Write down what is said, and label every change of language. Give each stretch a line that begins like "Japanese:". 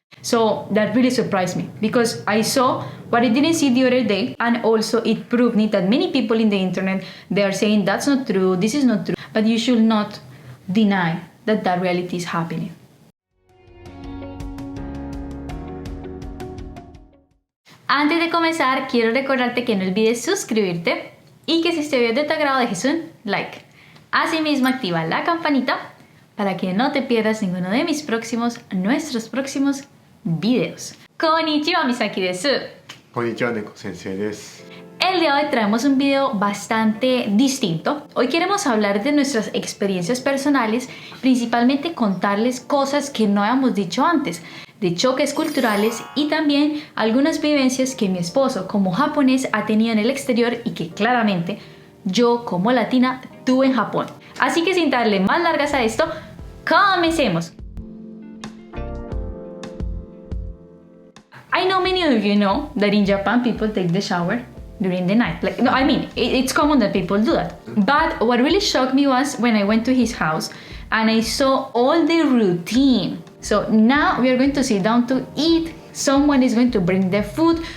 English: So that really surprised me because I saw what I didn't see the other day, and also it proved me that many people in the internet, they are saying that's not true, this is not true, but you should not deny that that reality is happening.
Spanish: Antes de comenzar, quiero recordarte que no olvides suscribirte y que si este video es de tu agrado dejes un like. Asimismo, activa la campanita para que no te pierdas ninguno de nuestros próximos videos.
Japanese: Konnichiwa, Misaki desu. Konnichiwa, Neko sensei desu.
Spanish: El día de hoy traemos un video bastante distinto. Hoy queremos hablar de nuestras experiencias personales, principalmente contarles cosas que no habíamos dicho antes, de choques culturales y también algunas vivencias que mi esposo como japonés ha tenido en el exterior y que claramente yo como latina tuve en Japón. Así que sin darle más largas a esto, comencemos.
English: I know many of you know that in Japan people take the shower during the night. Like, no, I mean, it's common that people do that. But what really shocked me was when I went to his house and I saw all the routine. So now we are going to sit down to eat. Someone is going to bring the food.